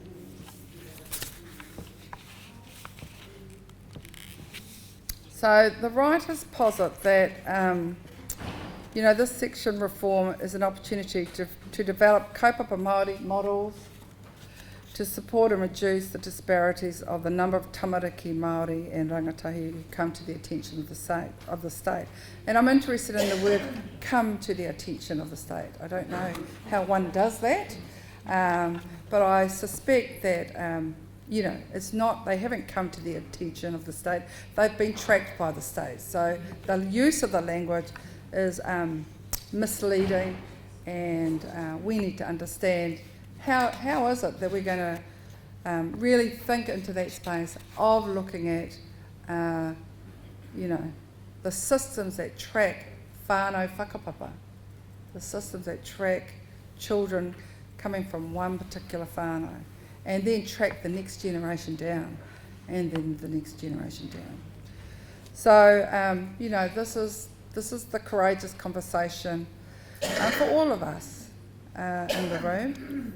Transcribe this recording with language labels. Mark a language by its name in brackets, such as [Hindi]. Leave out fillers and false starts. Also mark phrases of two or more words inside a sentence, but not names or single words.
[English] So the writers posit that this section reform is an opportunity to develop [Māori] Kaupapa Māori [English] models to support and reduce the disparities of the number of [Māori] tamariki Māori [English] and rangatahi who come to the attention of the state. And I'm interested in the word "come to the attention of the state." I don't know how one does that, but I suspect that it's not. They haven't come to the attention of the state. They've been tracked by the state. So the use of the language is misleading, and we need to understand how is it that we're going to really think into that space of looking at the systems that track [Māori] whānau whakapapa, [English] the systems that track children coming from one particular whānau, and then track the next generation down, and then the next generation down. So this is the courageous conversation for all of us in the room.